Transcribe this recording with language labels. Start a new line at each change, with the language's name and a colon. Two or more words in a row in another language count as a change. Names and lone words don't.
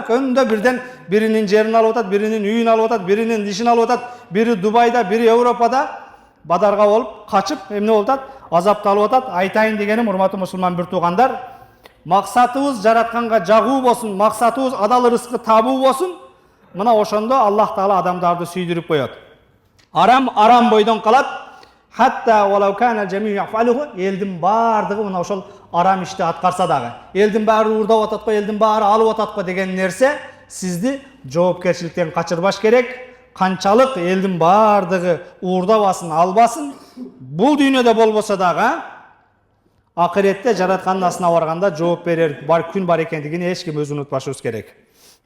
Kyrgyz: Көндө бирден биринин жерин алып атат, биринин үйүн алып атат, биринин дишин алып атат, бири Дубайда, бири Европада бадарга болуп качып, эмне болуп атат? Азапталып атат. Айтайын дегеним, урматтуу мусулман бир туугандар, максатыбыз жаратканга жагуу болсун, максатыбыз адал рызкы табуу болсун. Мына ошондо Аллах Таала адамдарды сүйдүрүп коет. Арам бойдон калат.
Arabic: حتى ولو كان الجميع يفعله.
Kyrgyz: Элдин бардыгы мына ошол арам ишти аткарса дагы. Элдин баары уурдап атат го, элдин баары алып атат го деген нерсе сизди жоопкерчиликтен качырбаш керек. Канчалык элдин бардыгы уурдабасын, албасын, бул дүйнөдө болбосо дагы акыретте жараткандын астына барганда жооп берер бар күн бар экендигин эч ким өзү унутпашыбыз керек.